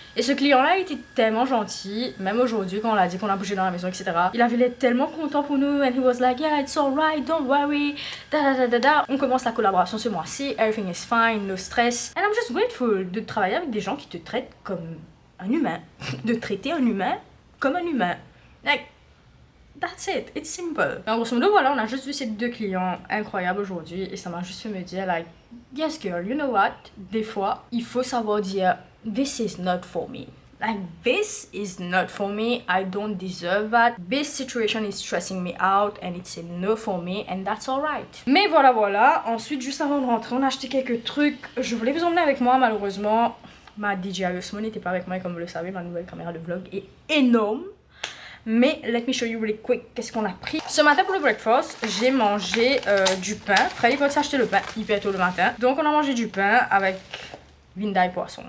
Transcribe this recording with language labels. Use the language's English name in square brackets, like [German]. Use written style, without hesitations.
[French] Et ce client-là était tellement gentil, même aujourd'hui quand on l'a dit qu'on a bougé dans la maison, etc. Il avait l'air tellement content pour nous, [English] and he was like, yeah, it's alright, don't worry, da. [French] On commence la collaboration ce mois-ci, [English] everything is fine, no stress. And I'm just grateful [French] de travailler avec des gens qui te traitent comme un humain. De traiter un humain comme un humain. [English] Like, that's it, it's simple. [French] En grosso modo, voilà, on a juste vu ces deux clients incroyables aujourd'hui et ça m'a juste fait me dire, [English] like, yes girl, you know what? [French] Des fois, il faut savoir dire, [English] this is not for me. Like, this is not for me, I don't deserve that. This situation is stressing me out and it's a no for me and that's alright. [French] Mais voilà. Ensuite, juste avant de rentrer, on a acheté quelques trucs. Je voulais vous emmener avec moi, malheureusement. Ma DJI Osmo n'était pas avec moi et comme vous le savez, ma nouvelle caméra de vlog est énorme. Mais [English] let me show you really quick [French] qu'est-ce qu'on a pris. Ce matin pour le breakfast, j'ai mangé du pain. Fred est parti acheter le pain hyper tôt le matin. Donc on a mangé du pain avec vindaille poisson.